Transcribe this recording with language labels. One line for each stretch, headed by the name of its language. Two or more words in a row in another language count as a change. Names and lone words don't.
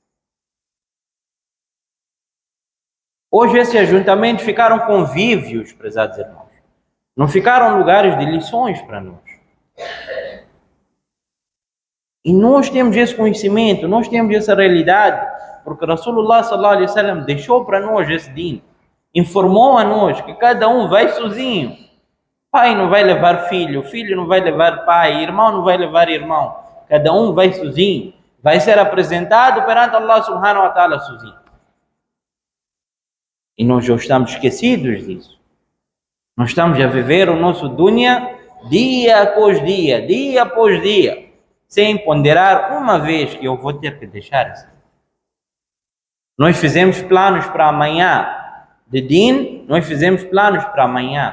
Portuguese: Hoje esses ajuntamentos ficaram convívios, prezados irmãos. Não ficaram lugares de lições para nós. E nós temos esse conhecimento, nós temos essa realidade, porque Rasulullah
Arabic: صلى الله عليه وسلم
Portuguese: deixou para nós esse din, informou a nós que cada um vai sozinho. Pai não vai levar filho, filho não vai levar pai, irmão não vai levar irmão. Cada um vai sozinho, vai ser apresentado perante Allah
Arabic: سبحانه وتعالى
Portuguese: sozinho. E nós já estamos esquecidos disso. Nós estamos a viver o nosso dunya dia após dia, dia após dia, sem ponderar uma vez que eu vou ter que deixar isso. Nós fizemos planos para amanhã de din, nós fizemos planos para amanhã.